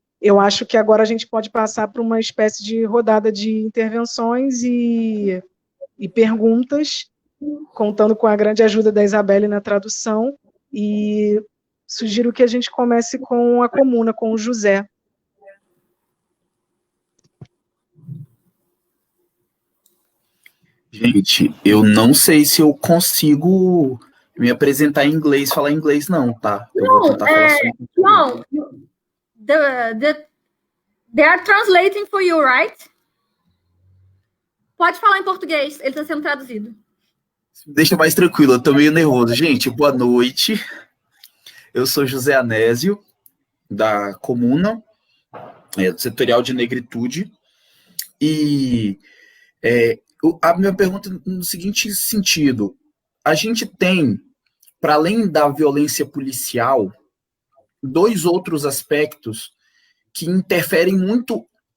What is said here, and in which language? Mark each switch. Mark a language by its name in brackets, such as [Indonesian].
[Portuguese] eu acho que agora a gente pode passar para uma espécie de rodada de intervenções e perguntas, contando com a grande ajuda da Isabelle na tradução, e sugiro que a gente comece com a comuna, com o José. Gente, eu não sei se eu consigo me apresentar em inglês, falar inglês, não, tá? Eu vou tentar falar só em português. Não, [English] they are translating for you, right? [Portuguese] Pode falar em português, ele está sendo traduzido. Deixa mais tranquilo, eu tô meio nervoso. Gente, boa noite. Eu sou José Anésio, da Comuna, do Setorial de Negritude, e a minha pergunta no seguinte sentido: a gente tem, para além da violência policial, dois outros aspectos que interferem muito,